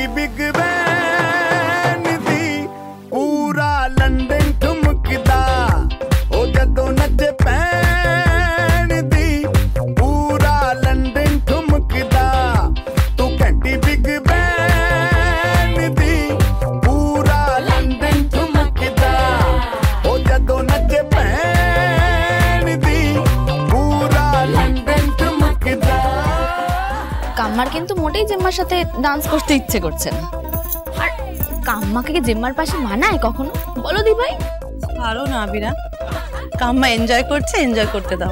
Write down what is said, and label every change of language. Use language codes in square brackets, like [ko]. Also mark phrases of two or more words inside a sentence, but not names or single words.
[pa] ਬਿਗ ਬੈਨ ਦੀ ਪੂਰਾ ਲੰਦਨ ਠੁਮਕਦਾ ਓ ਜਦੋਂ ਨੱਚੇ ਪੈਨ ਦੀ ਪੂਰਾ ਲੰਦਨ ਠੁਮਕਦਾ ਤੂ ਕੈਂਟੀ ਬਿਗ ਬੈਨ ਦੀ ਪੂਰਾ ਲੰਦਨ ਠੁਮਕਦਾ ਓ ਜਦੋਂ ਨੱਚੇ ਪੈਨ ਦੀ ਪੂਰਾ ਲੰਦਨ ਠੁਮਕਦਾ। [bn] কাম্মার কিন্তু মোটেই জেম্মার সাথে ডান্স করতে ইচ্ছে করছে না। আর কাম্মাকে কি জেম্মার পাশে মানায় কখনো? বলো দি ভাই। ভালো না আবিরা, কাম্মা এনজয় করছে, এনজয় করতে দাও।